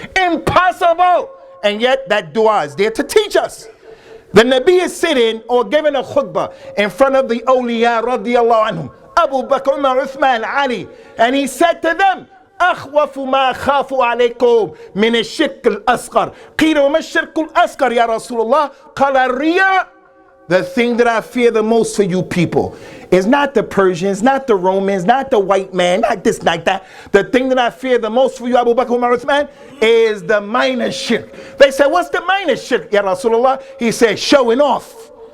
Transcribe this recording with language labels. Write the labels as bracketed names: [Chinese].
[English] Impossible. And yet that dua is there to teach us. The Nabi is sitting or giving a khutbah in front of the awliya radiyallahu anhum, Abu Bakr, Umar, Uthman, Ali, and he said to them, [Arabic] أخوف ما أخاف عليكم من الشرك الأصغر. قيل وما الشرك الأصغر يا رسول الله؟ قال الرياء. [English] The thing that I fear the most for you people is not the Persians, not the Romans, not the white man, not this, not that. The thing that I fear the most for you, Abu Bakr, Umar, Uthman, is the minor shirk. They said, what's the minor shirk, Ya Rasulullah? He said, showing off.